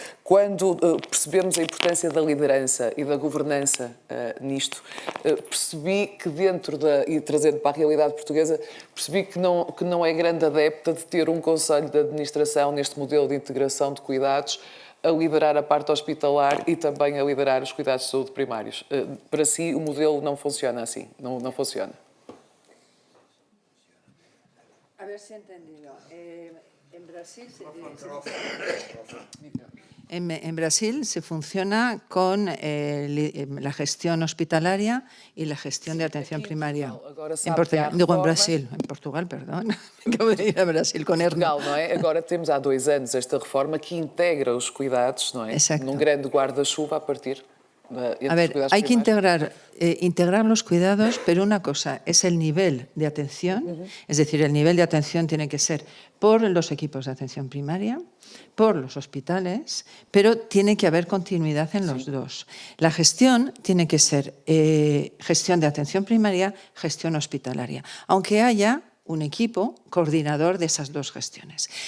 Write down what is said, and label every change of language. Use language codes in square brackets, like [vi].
[pt] Quando percebemos a importância da liderança e da governança nisto, percebi que e trazendo para a realidade portuguesa, percebi que não é grande adepta de ter um conselho de administração neste modelo de integração de cuidados a liderar a parte hospitalar e também a liderar os cuidados de saúde primários. Para si, o modelo não funciona assim, não funciona. [es] ver si he entendido. En Brasil en Brasil se funciona con la gestión hospitalaria y la gestión de atención primaria. En Portugal, digo en Brasil, en Portugal, perdón. Acabo de ir a Brasil [pt] com Erno. Portugal, não é? Agora temos há 2 anos esta reforma que integra os cuidados, não é? Exacto. Num grande guarda-chuva a partir [es] A ver, hay que integrar los cuidados, pero una cosa es el nivel de atención, es decir, el nivel de atención tiene que ser por los equipos de atención primaria, por los hospitales, pero tiene que haber continuidad en los dos. La gestión tiene que ser gestión de atención primaria, gestión hospitalaria, aunque haya un equipo coordinador de esas dos gestiones.